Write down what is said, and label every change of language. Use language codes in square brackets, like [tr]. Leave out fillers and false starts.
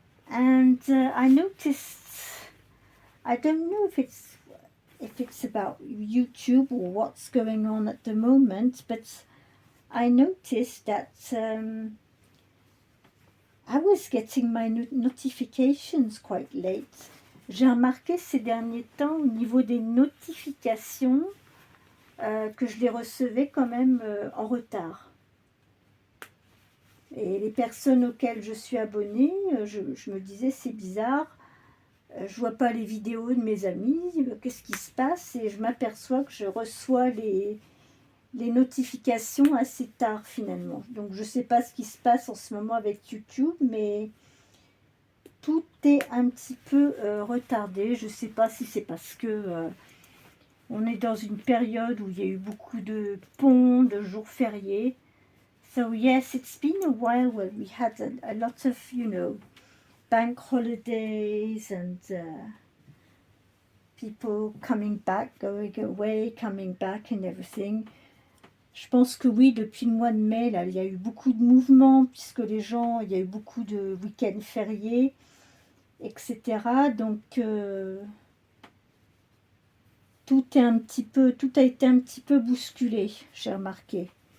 [en] And I noticed, I don't know if it's about YouTube or what's going on at the moment, but I noticed that I was getting my notifications quite late. [fr] J'ai remarqué ces derniers temps au niveau des notifications que je les recevais quand même en retard. Et les personnes auxquelles je suis abonnée, je me disais c'est bizarre, je vois pas les vidéos de mes amis, qu'est-ce qui se passe? Et je m'aperçois que je reçois les notifications assez tard finalement. Donc je sais pas ce qui se passe en ce moment avec YouTube, mais tout est un petit peu retardé. Je sais pas si c'est parce que on est dans une période où il y a eu beaucoup de ponts, de jours fériés. [en] So yes, it's been a while where we had a lot of, you know, bank holidays and people coming back, going away, coming back and everything. [fr] Je pense que oui, depuis le mois de mai, là, il y a eu beaucoup de mouvements, puisque il y a eu beaucoup de week-ends fériés, etc. Donc, tout a été un petit peu bousculé, j'ai remarqué.